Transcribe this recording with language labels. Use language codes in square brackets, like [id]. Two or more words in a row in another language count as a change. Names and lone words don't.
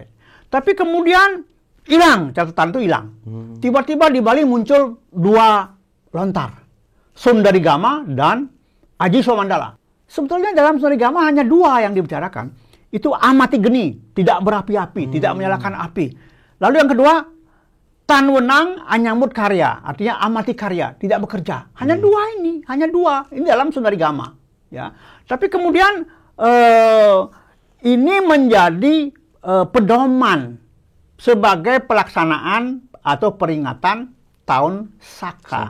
[id] Tapi kemudian hilang, catatan itu hilang. Tiba-tiba di Bali muncul 2 lontar, Sundarigama dan Aji Swamandala. Sebetulnya dalam Sundarigama hanya 2 yang dibicarakan. Itu [kaw] amati geni, [id] tidak berapi-api, tidak menyalakan api. Lalu yang kedua, [kaw] tan wenang anyamut karya, [id] artinya [kaw] amati karya, [id] tidak bekerja. Hanya 2 ini, hanya 2. Ini dalam Sundarigama. Ya, tapi kemudian ini menjadi pedoman sebagai pelaksanaan atau peringatan tahun Saka.